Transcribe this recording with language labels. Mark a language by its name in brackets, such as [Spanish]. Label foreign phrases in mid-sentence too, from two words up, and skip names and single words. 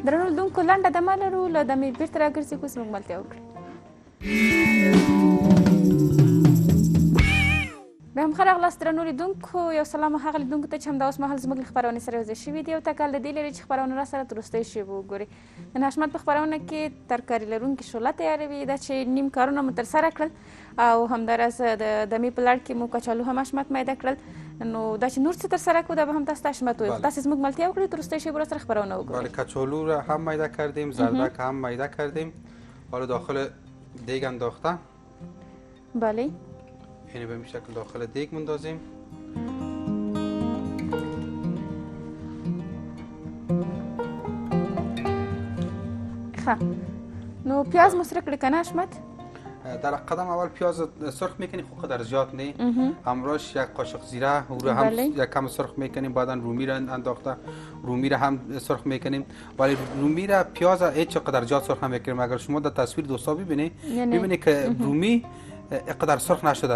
[Pashto] درنو لیدونکو لنډه دمه لرو له دمې بېرته راګرځي اوس موږ ملتیا وکړو بیا هم ښه راغلاست درنو لیدونکو یو سلام هغه لیدونکو ته چې همدا اوس مهال زموږ له خپرونې سره یوځای شوي دي او تکل د دې لري چې خپرونه راسره تر وروستۍ شېبو وګورئ نن حشمت په خپرونه کې ترکاري لرونکې شوله تیاروي دا چې نیم کارونه مو ترسره کړل او همداراز د دمې په لړ کې مو کچالو هم حشمت میده کړل نو دا چې نور څه ترسره کړو دا به هم تاسو ته حشمت وویل تاسې زموږ ملتیا وکړئ تر وروستۍ شېبو راسره خپرونه وګورئ [Persian] کچالو را هم میده کردیم زردک هم میده کردیم حالا داخل دیگ انداخته بله یعنی به این شکل داخل دیگ مندازیم [Pashto] نو پیاز مو سره کړی که نه حشمت [Persian] در قدم اول پیاز سرخ میکنیم خب قدر زیاد نه همراهش یک قاشق زیره او رو هم یک کم سرخ میکنیم بعدا رومی را انداخته رومی را هم سرخ میکنیم ولی رومی را پیاز هیچ قدر زیاد سرخ نمیکنیم اگر شما در تصویر دوستا ببینید ببینید که رومی قدر سرخ نشده